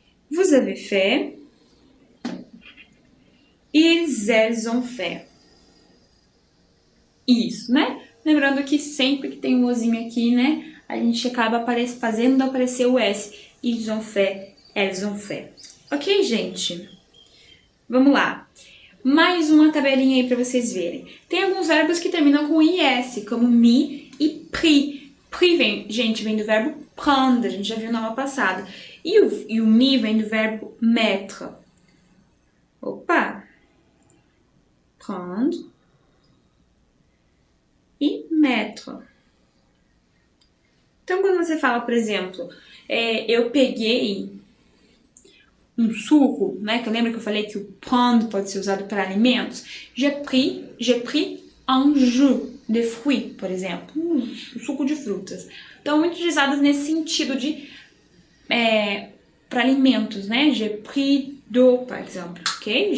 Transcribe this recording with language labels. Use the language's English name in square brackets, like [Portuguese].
[French] Vous avez fait. Ils, elles ont fait. [Portuguese] Isso, né? Lembrando que sempre que tem um ozinho aqui, né? A gente acaba fazendo aparecer o S. [French] Ils ont fait, elles ont fait. [Portuguese] Ok, gente? Vamos lá. Mais uma tabelinha aí para vocês verem. Tem alguns verbos que terminam com IS, como mi e pris. Pris vem do verbo prendre, a gente já viu na aula passada. E o mi vem do verbo mettre. Opa! Prendre e mettre. você fala, por exemplo, eu peguei um suco, né? Que eu lembro que eu falei que o prendre pode ser usado para alimentos. [French] J'ai pris un jus de fruits, [Portuguese] por exemplo. Um suco de frutas. Então, muito utilizadas nesse sentido de para alimentos, né? [French] J'ai pris d'eau, [Portuguese] por exemplo, ok?